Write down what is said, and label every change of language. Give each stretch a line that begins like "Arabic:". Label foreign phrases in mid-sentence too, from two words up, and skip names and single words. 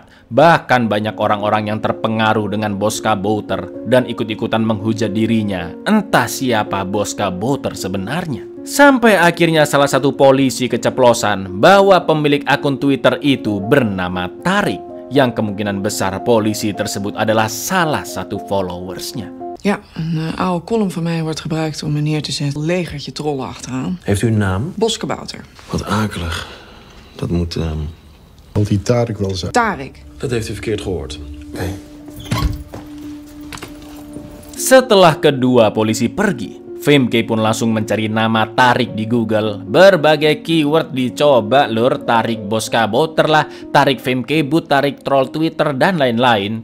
Indonesian: Bahkan banyak orang-orang yang terpengaruh dengan Boska Bouter dan ikut-ikutan menghujat dirinya. Entah siapa Boska Bouter sebenarnya. Sampai akhirnya salah satu polisi keceplosan bahwa pemilik akun Twitter itu bernama Tarik, yang kemungkinan besar polisi tersebut adalah salah satu followersnya.
Dutch: Ja, een oude column van mij wordt gebruikt om me neer te zetten. Legertje trollen achteraan. Heeft u een naam? Boska Bouter. Wat akelig. Dat moet... Want die Tarik wel zijn. Tarik. Dat heeft u verkeerd gehoord.
Indonesian: Setelah kedua polisi pergi, Femke pun langsung mencari nama Tarik di Google. Berbagai keyword dicoba lur, Tarik Boska Bouter lah, Tarik Femke But, Tarik troll Twitter dan lain-lain.